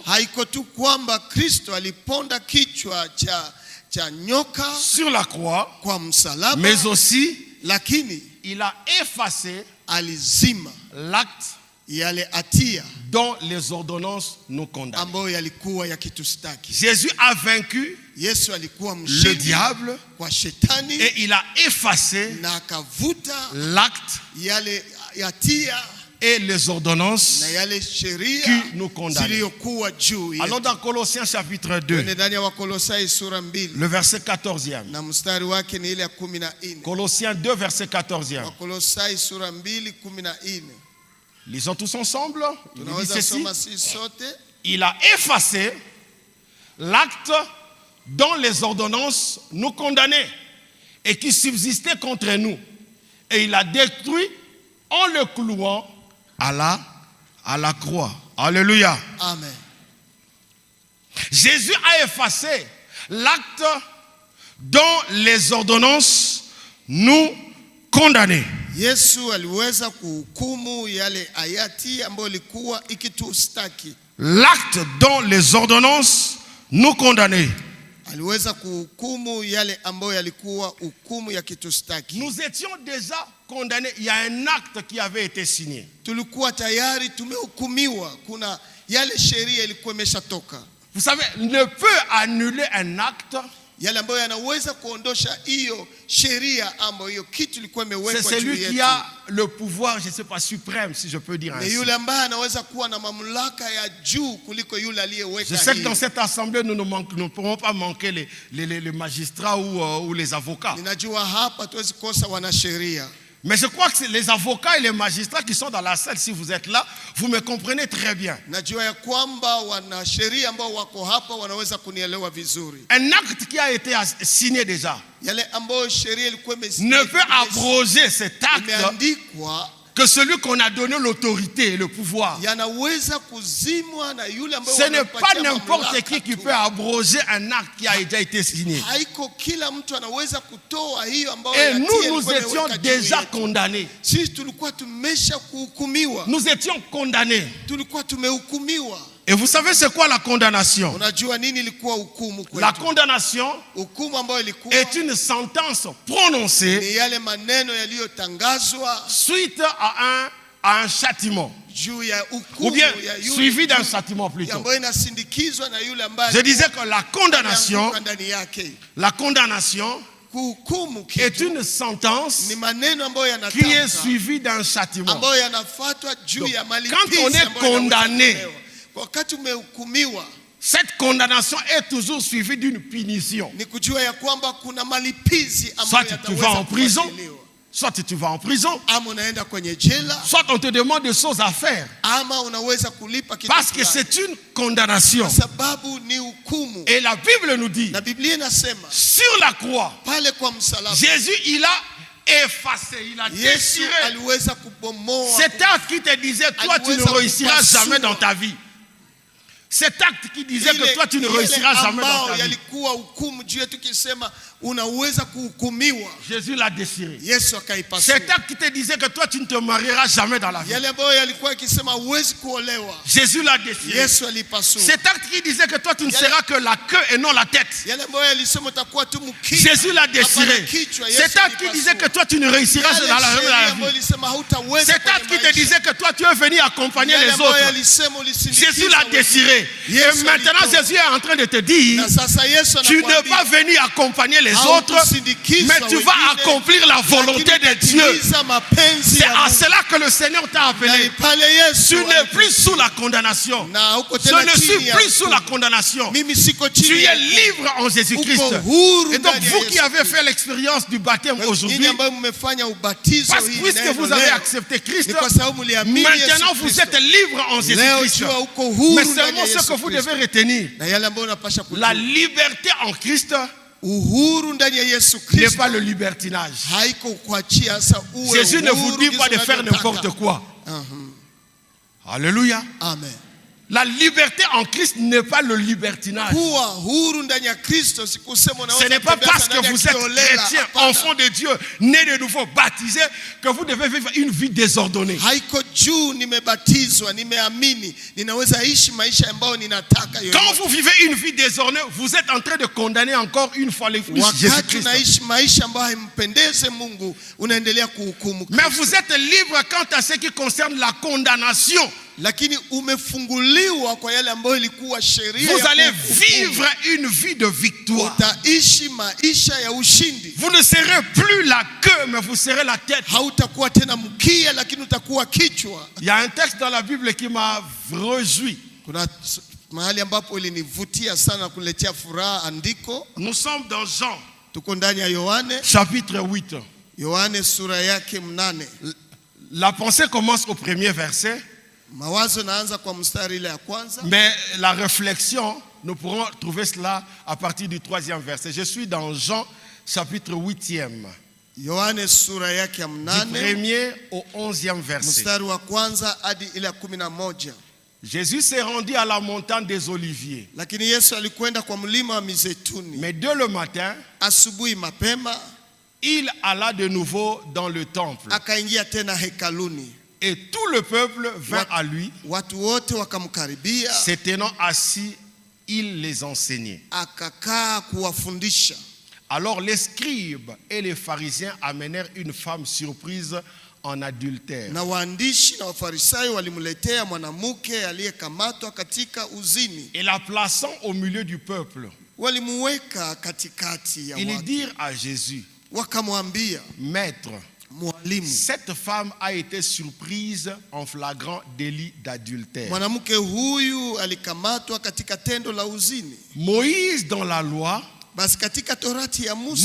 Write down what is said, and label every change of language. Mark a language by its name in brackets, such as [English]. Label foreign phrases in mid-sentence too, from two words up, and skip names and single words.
[Swahili] haiko tu kwamba Kristo aliponda kichwa cha nyoka [French] sur la croix, [Swahili] kwa msalaba, [French] mais aussi [Swahili] lakini [French] il a effacé [Swahili] alizima [French] l'acte [Swahili] yale hatia [French] dont les ordonnances nous condamnent. [Swahili] ambayo yalikuwa yakitustaki. [French] Jésus a vaincu [Swahili] Yesu alikuwa [French] le [Swahili] mshindi [French] diable [Swahili] kwa shetani [French] et il a effacé [Swahili] na akavuta [French] l'acte [Swahili] yale hatia [French] et les ordonnances [Swahili] na yale sheria [French] qui nous condamnent. [Swahili] zilizokuwa juu yetu. [French] Alors dans Colossiens chapitre 2, [Swahili] Ndani ya Wakolosai sura 2 [French] le verset 14e. [Swahili] na mstari wake ni ile ya 14. [French] Colossiens 2, verset 14e. [Swahili] Wakolosai sura 2:14. [French] Lisons tous ensemble. Il dit [Swahili] Tunaweza [French] ceci. [Swahili] soma sisi sote. [French] Il a effacé l'acte dont les ordonnances nous condamnaient et qui subsistait contre nous. Et il a détruit en le clouant à la croix. Alléluia. Amen. Jésus a effacé l'acte dont les ordonnances nous condamnaient. [Swahili] Yesu aliweza kuhukumu yale hayati ambayo ilikuwa ikitustaki. [French] L'acte dont les ordonnances nous condamnaient. [Swahili] Aliweza kuhukumu yale ambayo yalikuwa hukumu ya kitustaki. [French] Nous étions déjà condamnés. Il y a un acte qui avait été signé. [Swahili] Tulikuwa tayari tumehukumiwa, kuna yale sheria ilikuwa imeshatoka. [French] Vous savez, ne peut annuler un acte. [Swahili] Yale ambayo yanaweza kuondosha hiyo sheria ambayo hiyo kitu ilikuwa [French] C'est [Swahili] imewekwa juu [French] celui qui [Swahili] yetu. [French] a le pouvoir, je ne sais pas, suprême, si je peux dire [Swahili] Ni [French] ainsi. [Swahili] yule ambaye anaweza kuwa na mamlaka ya juu kuliko yule [French] Je [Swahili] aliyeweka [French] sais que dans [Swahili] hiyo. [French] cette assemblée, nous ne pourrons pas manquer les magistrats ou les avocats. [Swahili] Ninajua hapa tuwezi kosa wanasheria. [French] Mais je crois que c'est les avocats et les magistrats qui sont dans la salle, si vous êtes là, vous me comprenez très bien. [Swahili] Najua ya kwamba wanasheria ambao wako hapa wanaweza kunielewa vizuri. [French] Un acte qui a été signé déjà [Swahili] Yale ambayo sheria ilikuwa [French] ne peut abroger cet acte [Swahili] imeandikwa [French] que celui qu'on a donné l'autorité et le pouvoir. [Swahili] yanaweza kuzimwa na yule ambaye [French] Ce n'est pas [Swahili] wanampatia [French] n'importe [Swahili] mamlaka [French] qui [Swahili] tu. [French] peut abroger un acte qui a déjà été signé. [Swahili] Haiko kila mtu anaweza kutoa hiyo ambayo [French] Et [Swahili] hatia [French] nous [Swahili] ilikuwa [French] étions [Swahili] imeweka juu [French] déjà [Swahili] yetu. [French] condamnés. [Swahili] Sisi tulikuwa tumesha kuhukumiwa, [French] Nous étions condamnés. [Swahili] tulikuwa tumehukumiwa. [French] Et vous savez c'est quoi la condamnation? [Swahili] Unajua nini ilikuwa hukumu [French] La [Swahili] kwetu? [French] condamnation [Swahili] Hukumu ambayo ilikuwa [French] est une sentence prononcée [Swahili] ni yale maneno yaliyotangazwa [French] suite à un châtiment. [Swahili] juu ya [French] Ou [Swahili] hukumu [French] bien [Swahili] ya yule [French] suivi d'un châtiment plutôt. [Swahili] ambayo inasindikizwa na yule ambaye [French] Je disais que la condamnation, [Swahili] alianguka ndani yake. Kuhukumu [French] est [Swahili] kitu [French] une sentence [Swahili] ni maneno ambayo [French] qui est [Swahili] yanatamka [French] suivie d'un châtiment. [Swahili] ambayo yanafuatwa juu ya [French] quand [Swahili] malipizi [French] on est [Swahili] ambayo yanaweza [French] condamné, [Swahili] kutolewa. Wakati umehukumiwa [French] Cette condamnation est toujours suivie d'une punition. [Swahili] ni kujua ya kwamba kuna malipizi ambayo [French] Soit tu vas en prison, [Swahili] kufuatiliwa. [French] soit tu vas en prison, [Swahili] Ama unaenda kwenye jela [French] soit on te demande des choses à faire. [Swahili] ama unaweza kulipa kitu [French] Parce que [Swahili] fulani. [French] c'est une condamnation. [Swahili] Kwa sababu ni hukumu. [French] Et la Bible nous dit, [Swahili] Na Biblia inasema [French] sur la croix, [Swahili] pale kwa msalaba [French] Jésus, il a effacé, il a [Swahili] Yesu [French] déchiré [Swahili] aliweza kubomoa [French] cet acte qui te disait, toi tu ne réussiras jamais dans ta vie. Cet acte qui disait que toi tu ne réussiras jamais dans ta vie. [Swahili] yalikuwa hukumu juu yetu kisema unaweza kuhukumiwa. [French] Jésus l'a déchiré. [Swahili] Yesu akaipasua. [French] Cet acte qui te disait que toi tu ne te marieras jamais dans la vie. [Swahili] Yale ambayo yalikuwa yakisema huwezi kuolewa. [French] Jésus l'a déchiré. [Swahili] Yesu alipasua. [French] Cet acte qui disait que toi tu ne seras que la queue et non la tête. [Swahili] Yale ambayo yalisema utakuwa tu mkia. [French] Jésus l'a déchiré. Cet acte qui disait que toi tu ne réussiras jamais dans la vie. Cet acte qui te disait que toi tu es venu accompagner les autres. Jésus l'a déchiré. appelé. [Swahili] Yes, [French] Et maintenant, [Swahili] alitoa. [French] Jésus est en train de te dire, [Swahili] Na sasa Yesu [French] tu n'es [Swahili] anakuambia, [French] pas venu accompagner les autres, [Swahili] haukusindikiza [French] mais tu vas [Swahili] wengine, [French] accomplir la volonté [Swahili] lakini [French] de Dieu. [Swahili] kutimiza mapenzi [French] C'est [Swahili] ya [French] à [Swahili] Mungu. [French] cela que le Seigneur t'a [Swahili] Na [French] appelé. [Swahili] pale Yesu [French] Tu n'es plus sous la condamnation. [Swahili] na huko [French] Je [Swahili] tena [French] ne suis [Swahili] chini ya [French] plus sous la [Swahili] hukumu. [French] condamnation. [Swahili] Mimi siko [French] Tu [Swahili] chini [French] es [Swahili] ya [French] libre en Jésus-Christ. [Swahili] Uko huru [French] Et donc, [Swahili] ndani ya [French] vous qui [Swahili] Yesu [French] avez [Swahili] Kristo. [French] fait l'expérience du baptême [Swahili] Nyinyi [French] aujourd'hui, [Swahili] ambayo mmefanya ubatizo [French] parce [Swahili] hii [French] puisque [Swahili] neno [French] vous avez [Swahili] leo, [French] accepté Christ, [Swahili] ni kwa sababu mliamini [French] maintenant [Swahili] Yesu [French] vous [Swahili] Kristo. [French] êtes libre en [Swahili] Leo [French] Jésus-Christ. [Swahili] jua uko huru [French] Mais [Swahili] ndani [French] seulement [Swahili] ya [French] ce [Swahili] Yesu [French] que vous [Swahili] Kristo. [French] devez retenir, [Swahili] Na yale ambayo unapasha [French] la [Swahili] kujua, [French] liberté en Christ [Swahili] uhuru ndani ya Yesu [French] n'est [Swahili] Kristo [French] pas le libertinage. [Swahili] haiko kuachia sasa uwe [French] Jésus ne vous [Swahili] uhuru [French] dit [Swahili] jinsi [French] pas de faire [Swahili] unavyotaka. [French] n'importe quoi. Mhm. Alléluia. Amen. La liberté en Christ n'est pas le libertinage. [Swahili] Kuwa huru ndani ya Kristo si kusema unaweza [French] Ce n'est pas [Swahili] kutembea [French] parce [Swahili] ndani [French] que [Swahili] ya [French] vous êtes [Swahili] kiolela, [French] chrétien, [Swahili] hapana. [French] enfant de Dieu, né de nouveau, baptisé, que vous devez vivre une vie désordonnée. [Swahili] Haiko juu nimebatizwa, nimeamini, ninaweza ishi maisha ambayo ninataka [French] Quand [Swahili] yoyote. [French] vous vivez une vie désordonnée, vous êtes en train de condamner encore une fois les plus [Swahili] Wakati [French] Jésus-Christ. [Swahili] unaishi maisha ambayo haimpendeze Mungu, unaendelea kuhukumu [French] Mais [Swahili] Kristo. [French] vous êtes libre quant à ce qui concerne la condamnation. [Swahili] Lakini umefunguliwa kwa yale ambayo ilikuwa sheria [French] Vous [Swahili] ya [French] allez [Swahili] kuhukumu. [French] vivre une vie de victoire. [Swahili] Utaishi maisha ya ushindi. [French] Vous ne serez plus la queue, mais vous serez la tête. [Swahili] Hautakuwa tena mkia, lakini utakuwa kichwa. [French] Il y a un texte dans la Bible qui m'a réjoui. [Swahili] Kuna mahali ambapo ilinivutia sana kuletea furaha andiko. [French] Nous sommes dans Jean, [Swahili] Tuko ndani ya Yohane, [French] chapitre 8. [Swahili] Yohane sura yake 8. [French] La pensée commence au premier verset, [Swahili] Mawazo naanza kwa mstari ile ya kwanza, [French] mais la réflexion, nous pourrons trouver cela à partir du 3e verset. Je suis dans Jean, chapitre 8e, [Swahili] Yohane sura yake ya [French] du [Swahili] 8 [French] 1er au 11e verset. [Swahili] mstari wa kwanza hadi ile ya 11. [French] Jésus s'est rendu à la montagne des Oliviers. [Swahili] Lakini Yesu alikwenda kwa mlima wa Mizeituni. [French] Mais dès le matin, [Swahili] Asubuhi mapema [French] il alla de nouveau dans le temple. [Swahili] akaingia tena hekaluni. [French] Et tout le peuple vint à lui. [Swahili] Watu wote wakamkaribia, [French] Se tenant assis, il les enseignait. [Swahili] akakaa kuwafundisha. [French] Alors les scribes et les pharisiens amenèrent une femme surprise en adultère. [Swahili] Na waandishi na wafarisayo walimletea mwanamke aliyekamatwa katika uzini. [French] Et la plaçant au milieu du peuple, [Swahili] Walimuweka katikati ya [French] ils [Swahili] watu. [French] dirent à Jésus, [Swahili] Wakamwambia, [French] Maître, [Swahili] mwalimu, [French] cette femme a été surprise en flagrant délit d'adultère. [Swahili] mwanamke huyu alikamatwa katika tendo la uzini. [French] Moïse, dans la loi, [Swahili] Basi katika torati ya [French] nous